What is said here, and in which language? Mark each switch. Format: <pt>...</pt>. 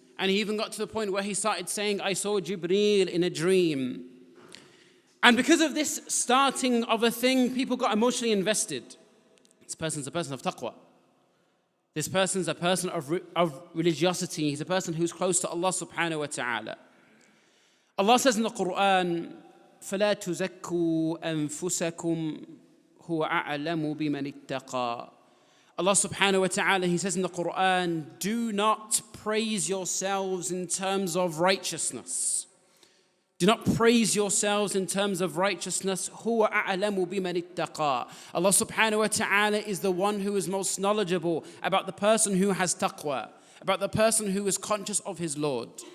<en>And he even got to the point where he started saying, I saw Jibreel in a dream. And because of this starting of a thing, people got emotionally invested. This person's a person of taqwa. This person's a person of religiosity. He's a person who's close to Allah subhanahu wa ta'ala. Allah says in the Quran,</en> <ar>فَلَا تُزَكُّوا أَنفُسَكُمْ هُوَ أَعْلَمُ بِمَنِ اتَّقَى.</ar> <en>Allah subhanahu wa ta'ala, He says in the Quran, do not praise yourselves in terms of righteousness. Do not praise yourselves in terms of righteousness.</en> <ar>هُوَ أَعْلَمُ بِمَنِ اتَّقَى.</ar> <en>Allah subhanahu wa ta'ala is the one who is most knowledgeable about the person who has taqwa, about the person who is conscious of his Lord.</en>